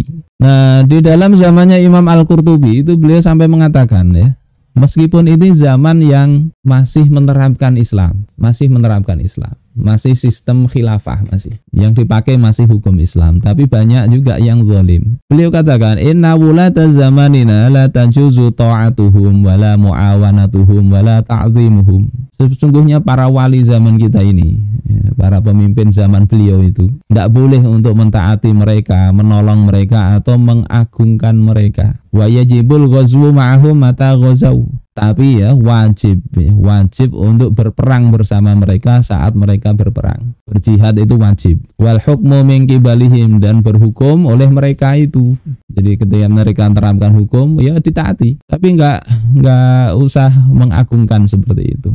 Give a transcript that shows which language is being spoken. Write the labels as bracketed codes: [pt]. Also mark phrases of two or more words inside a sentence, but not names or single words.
[id] Nah, di dalam zamannya Imam Al-Qurtubi itu beliau sampai mengatakan ya, meskipun ini zaman yang masih menerapkan Islam, masih sistem khilafah, masih yang dipakai masih hukum Islam, tapi banyak juga yang zalim. Beliau katakan, [ar] إن ولاة زماننا لا تجوز طاعتهم ولا معاونتهم ولا تعظيمهم. [id] Sesungguhnya para wali zaman kita ini, para pemimpin zaman beliau itu tidak boleh untuk mentaati mereka, menolong mereka atau mengagungkan mereka. [ar] ويجب الغزو معهم متى غزوا. [id] Tapi ya wajib untuk berperang bersama mereka saat mereka berperang. Berjihad itu wajib. [ar] والحكم من قبلهم, [id] dan berhukum oleh mereka itu. Jadi ketika mereka menerapkan hukum ya ditaati. Tapi enggak usah mengagungkan seperti itu.